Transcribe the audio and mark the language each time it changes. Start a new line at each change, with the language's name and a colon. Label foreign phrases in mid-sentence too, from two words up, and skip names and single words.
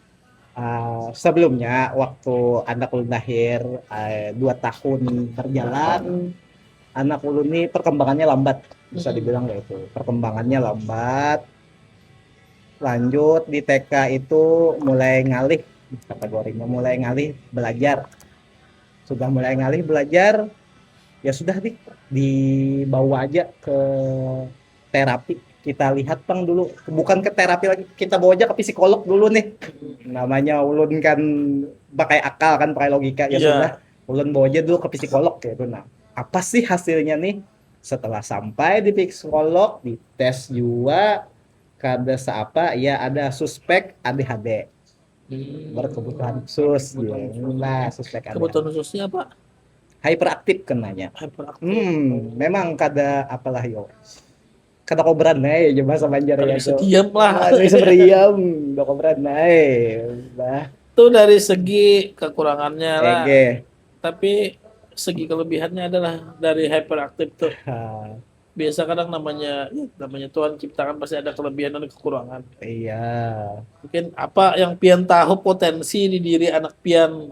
Banjar: sebelumnya waktu anak ulun lahir 2 tahun berjalan anak ulun ini perkembangannya lambat bisa dibilang kayak itu perkembangannya lambat lanjut di TK itu mulai ngalih kategorinya mulai ngalih belajar sudah mulai ngalih belajar ya sudah dibawa aja ke terapi kita lihat bang dulu bukan ke terapi lagi kita bawa aja ke psikolog dulu nih namanya ulun kan pakai akal kan pakai logika ya sudah ulun bawa aja dulu ke psikolog gitu nah apa sih hasilnya nih setelah sampai di psikolog dites juga kada seapa ya ada suspek ADHD berkebutuhan khusus gitu.
Indonesian: Nah, suspek ada Kebutuhan khususnya apa?
Banjar: hyperaktif kenanya.
Indonesian: Hyperaktif.
Banjar: Memang kada apalah yo. Kada kobran ya bahasa Banjar
Indonesian: Kalau ya bisa tuh. diam lah.
Banjar: Ada bisa beriam, do kobran bah.
Indonesian: Itu dari segi kekurangannya lah. Ege. Tapi segi kelebihannya adalah dari hyperaktif tuh. Ah, Biasa kadang namanya Tuhan ciptakan pasti ada kelebihan dan kekurangan. iya.
Banjar: Mungkin apa yang pian tahu potensi di diri anak pian.